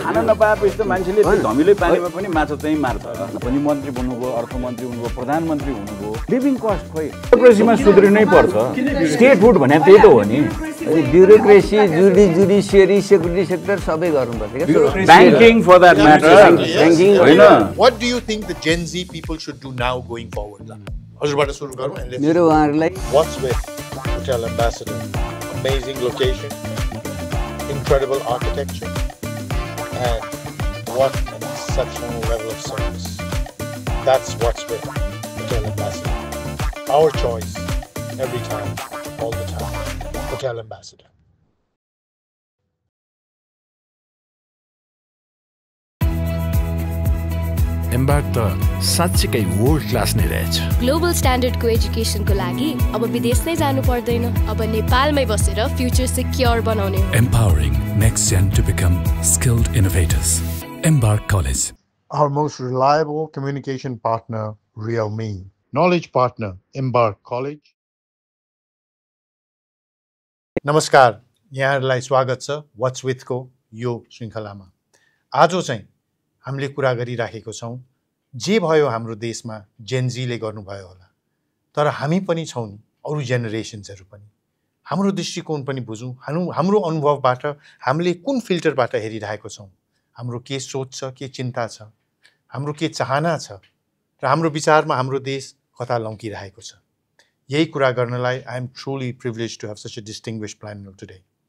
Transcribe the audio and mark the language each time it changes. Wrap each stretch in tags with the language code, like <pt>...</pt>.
<ne>खान नपाएपछि त मान्छेले धमिलो पानीमा पनि माछा चाहिँ मार्छ पनि मन्त्री बन्नुभयो अर्थमन्त्री हुनुभयो प्रधानमन्त्री हुनुभयो लिभिङ कस्ट खोइ ब्युरोक्रेसीमा सुध्रिनै पर्छ स्टेट फुड भने त्यही त हो नि ब्युरोक्रेसी जुडिसियरी सेक्युरिटी सेक्टर सबै गर्नुपर्छ</ne> <en>banking for that matter banking</en> <ne>होइन</ne> <en>What do you think the Gen Z people should do now going forward?</en> <ne>हजुरबाट सुरु गरौँ</ne> <en>and let's</en> <ne>मेरो उहाँहरुलाई</ne> <en>What's with Hotel Ambassador? Amazing location, incredible architecture, and what an exceptional level of service. That's what's with Hotel Ambassador. Our choice, every time, all the time. Hotel Ambassador.</en> <ne>Embark त साच्चै world class नै रहेछ global स्ट्यान्डर्डको एजुकेसनको लागि अब विदेश नै जानु पर्दैन अब नेपालमै बसेर फ्युचर सिक्योर बनाउने</ne> <en>Empowering next gen to become skilled innovators. Embark College. Our most reliable communication partner, Realme. Knowledge partner, Embark College.</en> <ne>नमस्कार यहाँहरुलाई स्वागत छ What's with को यो श्रृंखलामा आज चाहिँ हामीले कुरा गरिराखेको छौं जे भयो हाम्रो देशमा जेनजीले गर्नुभयो होला तर हामी पनि छौं नि अरु जेनेरेशन्सहरु पनि हाम्रो दृष्टिकोण पनि बुझौं हाम्रो अनुभवबाट हामीले कुन फिल्टरबाट हेरिरहेको छौं हाम्रो के सोच छ के चिन्ता छ हाम्रो के चाहना छ र हाम्रो विचारमा हाम्रो देश कता लम्किरहेको छ यही कुरा गर्नलाई</ne> <en>I am truly privileged to have such a distinguished panel today.</en>